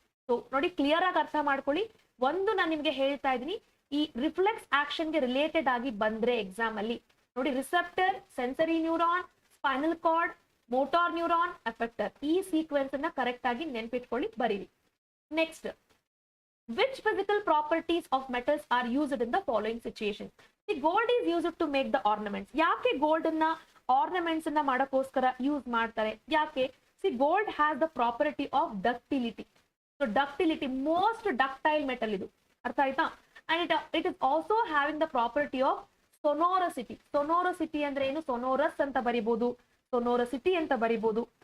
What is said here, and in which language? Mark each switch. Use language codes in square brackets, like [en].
[kn] So ನೋಡಿ clear ಆಗಿ ಅರ್ಥ ಮಾಡ್ಕೊಳ್ಳಿ. ಒಂದು ನಾನು ನಿಮ್ಗೆ ಹೇಳ್ತಾ ಇದೀನಿ, ಈ ರಿಫ್ಲೆಕ್ಸ್ ಆಕ್ಷನ್ ಗೆ ರಿಲೇಟೆಡ್ ಆಗಿ ಬಂದ್ರೆ ಎಕ್ಸಾಮ್ ಅಲ್ಲಿ ನೋಡಿ, receptor, sensory neuron, spinal cord, motor neuron, ಎಫೆಕ್ಟರ್, ಈ ಸೀಕ್ವೆನ್ಸ್ ಅನ್ನ ಕರೆಕ್ಟ್ ಆಗಿ ನೆನ್ಪಿಟ್ಕೊಳ್ಳಿ, ಬರೀರಿ. [en] Next, which physical properties of metals are used in the following situation? The gold is used to make the ornaments. [kn] ಯಾಕೆ ಗೋಲ್ಡ್ ಅನ್ನ ornaments ಅನ್ನ ಮಾಡಕ್ಕೋಸ್ಕರ use ಮಾಡ್ತಾರೆ? ಯಾಕೆ? [en] See gold has the property of ductility. So ductility, most ductile metal ಇದು, [kn] ಅರ್ಥ ಆಯ್ತಾ? [en] And it is also having the property of sonority. [kn] ಸೊನೋರಸಿಟಿ ಅಂದ್ರೆ ಏನು? ಸೊನೋರಸ್ ಅಂತ ಬರಿಬಹುದು, ಸೊನೋರಸಿಟಿ ಅಂತ ಬರಿಬಹುದು.